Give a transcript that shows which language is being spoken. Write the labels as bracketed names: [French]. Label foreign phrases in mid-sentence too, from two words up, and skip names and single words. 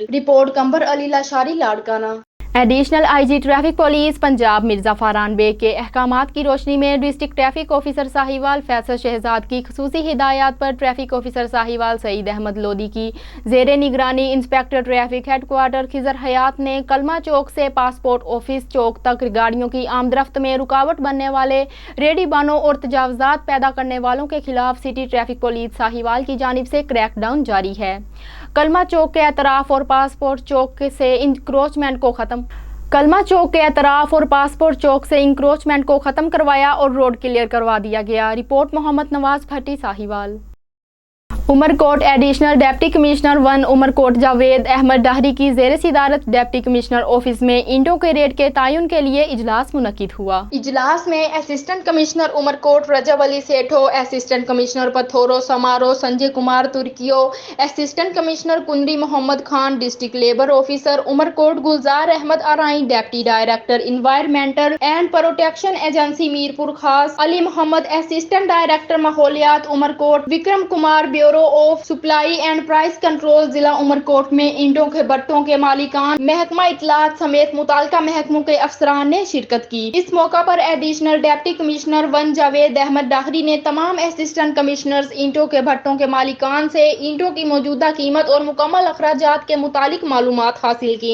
[Urdu] رپورٹ قمبر علی لاشاری لاڑکانہ۔ [English] Additional IG Traffic Police [Urdu] پنجاب مرزا فاران بیگ کے احکامات کی روشنی میں [English] District Traffic Officer [Urdu] ساہیوال فیصل شہزاد کی خصوصی ہدایات پر [English] Traffic Officer [Urdu] ساہیوال سعید احمد لودھی کی زیر نگرانی [English] Inspector Traffic Headquarter [Urdu] خضر حیات نے کلمہ چوک سے پاسپورٹ آفس چوک تک گاڑیوں کی آمد رفت میں رکاوٹ بننے والے ریڈی بانوں اور تجاوزات پیدا کرنے والوں کے خلاف [English] City Traffic Police [Urdu] ساہیوال کی جانب سے کریک ڈاؤن جاری ہے۔ کلمہ چوک کے اطراف اور پاسپورٹ چوک سے انکروچمنٹ کو ختم کروایا اور [English] road clear [Urdu] کروا دیا گیا۔ رپورٹ محمد نواز بھٹی ساہیوال۔ عمرکوٹ [English] Additional Deputy Commissioner [Urdu] 1 عمرکوٹ جاوید احمد ڈاہری کی زیر صدارت [English] Deputy Commissioner Office [Urdu] میں اینٹوں کے ریٹ کے تعین کے لیے اجلاس منعقد ہوا۔ اجلاس میں [English] Assistant Commissioner [Urdu] عمرکوٹ رجب علی سیٹھو، [English] Assistant Commissioner [Urdu] پتھورو سمارو سنجے کمار ترکیو، اسسٹنٹ کمشنر کنری محمد خان، [English] District Labour Officer [Urdu] عمرکوٹ گلزار احمد آرائیں، [English] Deputy Director [Urdu] انوائرنمنٹل اینڈ پروٹیکشن ایجنسی میرپور خاص علی محمد، [English] Assistant Director [Urdu] ماحولیات عمرکوٹ وکرم کمار، بیورو آف سپلائی اینڈ پرائس کنٹرول ضلع عمرکوٹ میں اینٹوں کے بھٹوں کے مالکان، محکمہ اطلاعات سمیت متعلقہ محکموں کے افسران نے شرکت کی۔ اس موقع پر [English] Additional Deputy Commissioner [Urdu] 1 جاوید احمد ڈاہری نے تمام [English] Assistant Commissioners [Urdu] اینٹوں کے بھٹوں کے مالکان سے اینٹوں کی موجودہ قیمت اور مکمل اخراجات کے متعلق معلومات حاصل کی۔